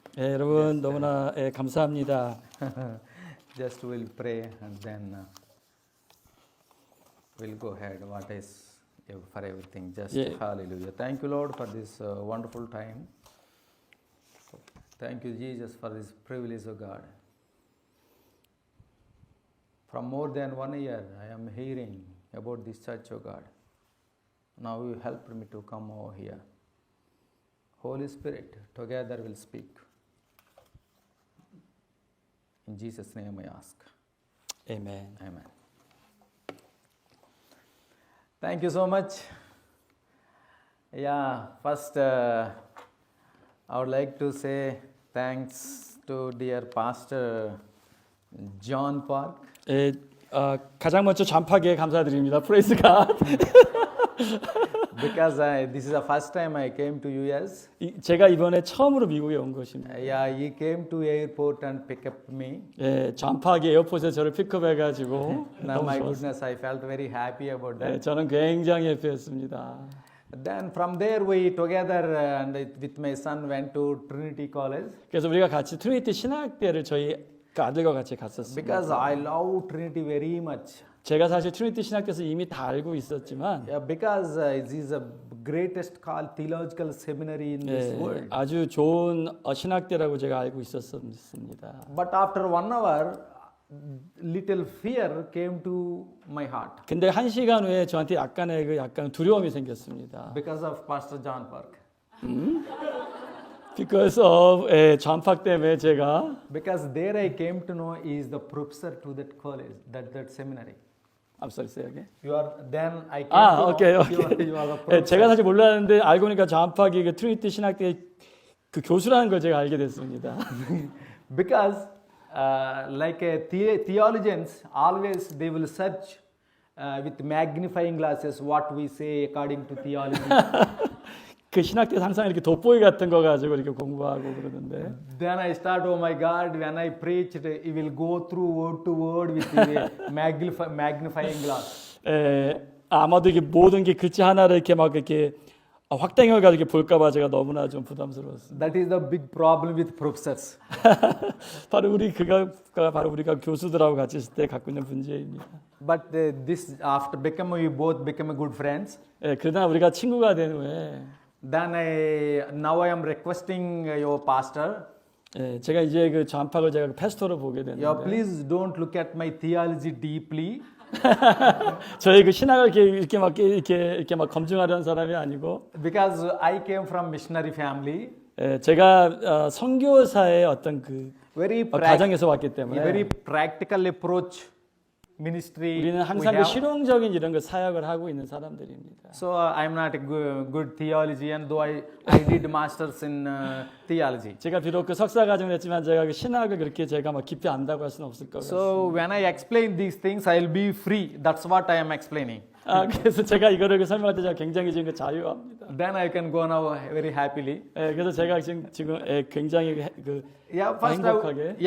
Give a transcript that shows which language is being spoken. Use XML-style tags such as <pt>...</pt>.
<ko>예, 여러분 너무나 감사합니다.</ko> <en>Just we'll pray and then we'll go ahead. What is for everything? Just Yeah. hallelujah. Thank you, Lord, for this wonderful time. Thank you, Jesus, for this privilege of God. From more than 1 year, I am hearing about this church of God. Now you helped me to come over here. Holy Spirit, together we'll speak. In Jesus' name I ask. Amen. Amen. Thank you so much. Yeah, first I would like to say thanks to dear Pastor John Park.</en> <ko>예, 가장 먼저 전파기에 감사드립니다.</ko> <en>Praise God. Because this is the first time I came to US.</en> <ko>제가 이번에 처음으로 미국에 온 것입니다.</ko> <en>Yeah, he came to airport and pick up me.</en> <ko>예, 전파기 에어포트에 저를 픽업해가지고</ko> <en>Now</en> <ko>너무</ko> <en>my</en> <ko>좋았어요.</ko> <en>goodness, I felt very happy about that.</en> <ko>예, 저는 굉장히 해피했습니다.</ko> <en>Then from there we together and with my son went to Trinity College.</en> <ko>그래서 우리가 같이 트리니티 신학대를 저희 아들과 같이 갔었습니다.</ko> <en>Because I love Trinity very much.</en> <ko>제가 사실 트리니티 신학대에서 이미 다 알고 있었지만</ko> <en>Yeah, because it is the greatest theological seminary in this</en> <ko>예,</ko> <en>world.</en> <ko>아주 좋은 신학대라고 제가 알고 있었습니다.</ko> <en>But after 1 hour, little fear came to my heart</en> <ko>근데 1시간 후에 저한테 약간 두려움이 생겼습니다.</ko> <en>because of Pastor John Park. Because of</en> <ko>전파 때문에 제가</ko> <en>Because there I came to know he is the professor to that college, that seminary. I'm sorry, say again. You are then I came</en> <ko>아,</ko> <en>to</en> <ko>오케이,</ko> <en>know</en> <ko>오케이.</ko> <en>you are the professor.</en> <ko>제가 사실 몰랐는데 알고 보니까 전파기 그 트리니티 신학대 그 교수라는 걸 제가 알게 됐습니다.</ko> <en>Because like theologians, always they will search with magnifying glasses what we say according to theology.</en> <ko>그 신학대에서 항상 이렇게 돋보기 같은 거 가지고 이렇게 공부하고 그러는데</ko> <en>Then I start, oh my God, when I preached, it will go through word to word with the magnifying glass.</en> <ko>아마도 이게 모든 게 글자 하나를 이렇게 막 이렇게 확대형을 가지고 이렇게 볼까봐 제가 너무나 좀 부담스러웠습니다.</ko> <en>That is the big problem with professors.</en> <ko>바로 우리가 교수들하고 같이 있을 때 갖고 있는 문제입니다.</ko> <en>But this, after we both become good friends.</en> <ko>그러나 우리가 친구가 된 후에</ko> <en>Then now I am requesting your pastor.</en> <ko>제가 이제 그 전파를 제가 패스토로 보게 됐는데.</ko> <en>Yeah, please don't look at my theology deeply.</en> <ko>저희 그 신학을 이렇게 막 검증하려는 사람이 아니고.</ko> <en>Because I came from missionary family.</en> <ko>제가 선교사의 어떤 그 가정에서 왔기 때문에.</ko> <en>Very practical approach ministry.</en> <ko>우리는 항상 그 실용적인 이런 그 사역을 하고 있는 사람들입니다.</ko> <en>So I'm not a good theologian, though I did masters in theology.</en> <ko>제가 비록 그 석사 과정을 했지만 제가 그 신학을 그렇게 제가 막 깊이 안다고 할 수는 없을 것 같습니다.</ko> <en>So when I explain these things, I'll be free. That's what I am explaining.</en> <ko>그래서 제가 이거를 설명할 때 제가 굉장히 지금 자유합니다.</ko> <en>Then I can go now very happily.</en> <ko>그래서 제가 지금 굉장히 행복하게.</ko>